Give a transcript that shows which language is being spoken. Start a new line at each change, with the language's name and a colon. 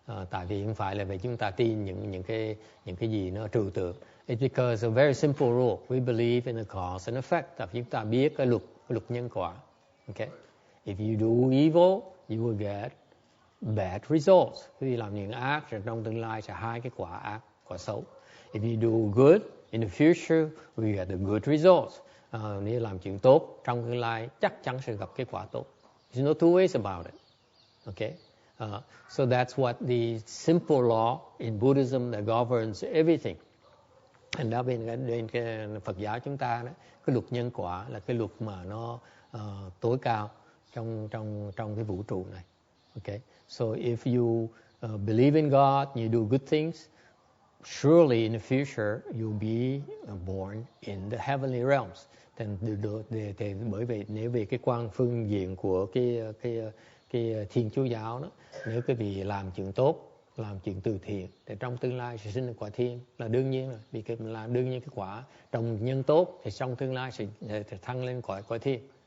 Vietnamese: Tại vì không phải là vì chúng ta tin những cái gì nó trừu tượng.
English: It's because a very simple rule. We believe in the cause and effect.
Vietnamese: Tại vì chúng ta biết cái luật nhân quả.
English: Okay? If you do evil, you will get bad results.
Vietnamese: Khi làm những ác, rồi trong tương lai sẽ hai cái quả ác, quả xấu.
English: If you do good, in the future, we get the good results.
Vietnamese: Nếu làm chuyện tốt, trong tương lai chắc chắn sẽ gặp cái quả tốt.
English: There's no two ways about it. Okay? So that's what the simple law in Buddhism that governs everything.
Vietnamese: And đó bên cái Phật giáo chúng ta đó, cái luật nhân quả là cái luật mà nó tối cao trong cái vũ trụ này.
English: Okay, so if you believe in God, you do good things, surely in the future you'll be born in the heavenly realms.
Vietnamese: Thì bởi vì nếu về cái quan phương diện của cái Thiên Chúa giáo đó, nếu cái vị làm chuyện tốt, làm chuyện từ thiện thì trong tương lai sẽ sinh được quả thiên là đương nhiên rồi, vì cái là đương nhiên cái quả trồng nhân tốt thì trong tương lai sẽ thăng lên quả thiên.